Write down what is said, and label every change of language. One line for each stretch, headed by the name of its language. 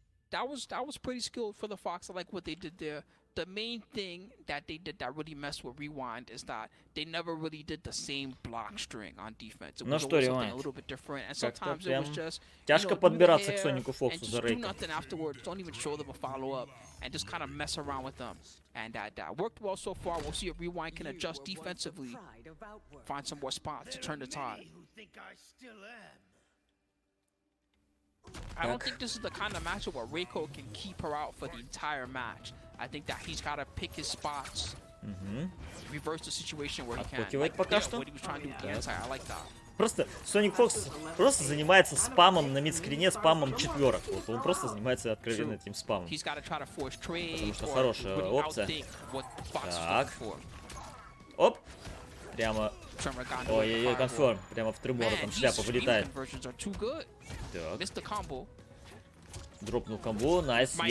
English: That was pretty skilled for the Fox. I like what they did there. The main thing that they did that really messed with Rewind is that they never really did the same block string on defense. It was always something a little bit different, and sometimes it was just
Russian: тяжко подбираться к Сонику Фоксу за рейком.
English: Do nothing afterwards. Don't even show them a follow up, and just kind of mess around with them. And that worked well so far. We'll see if Rewind can adjust defensively, find some more spots to turn the tide. I don't think this is the kind of matchup where Reiko can keep her out for the entire match. I think that he's got to pick his spots, reverse the situation where he can. Like, what he was trying to do with the anti, I like that.
Russian: Просто Соник Фокс просто занимается спамом на мидскрине, спамом четверок. Вот он просто занимается откровенно этим спамом. Потому что хорошая опция. Так. Оп. Прямо. Ой-ой-ой, конферм. Прямо в Тремора там шляпа вылетает. Так. Дропнул комбо. Найс.